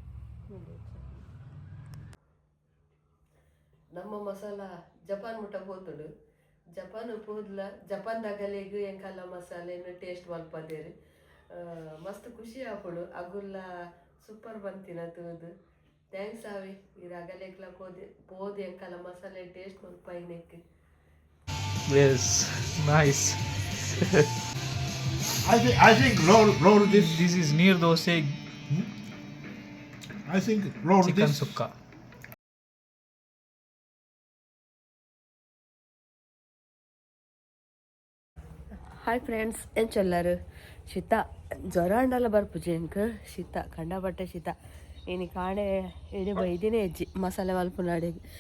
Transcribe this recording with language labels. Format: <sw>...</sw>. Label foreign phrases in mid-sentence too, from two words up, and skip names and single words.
<tcy>ನಮ್ಮ ಮಸಾಲ ಜಪಾನ್ ಮುಟ್ಟ ಹೋತಡು ಜಪಾನ್ ಹೋದ್ಲ ಜಪಾನ್ದಾಗಲೆಗ್ ಎಂಕಲ್ಲ ಮಸಾಲೆನ ಟೇಸ್ಟ್ ಮಲ್ಪದೇರಿ ಮಸ್ತ್ ಖುಷಿ ಆಪಡು ಅಗುಲ್ಲ ಸೂಪರ್ ಬಂತಿನ ತೂದು ಥ್ಯಾಂಕ್ಸ್ ಆವಿ ಇದು ಅಗಲೆಗ್ಲ ಪೋದು ಎಂಕಲ್ಲ ಮಸಾಲೆ ಟೇಸ್ಟ್ ಮಲ್ಪೈನೆಕ್</tcy> <en>yes nice I think roll this is near dosa I think roll chicken this sukka Hi friends</en> <tcy>ಎಂಚೆಲ್ಲರು ಶೀತ ಜ್ವರ ಅಂಡಲ್ಲ ಬರ್ಪುಜಿ ಎಂಕ್ ಶೀತ ಕಂಡಪಟ್ಟೆ ಶೀತ ಇನಿ ಕಾಣೆ ಇಡೀ ಬೈದಿನೇ ಹೆಜ್ಜಿ ಮಸಾಲೆ ಮಲ್ಪು ನಾಡಿಗೆ</tcy>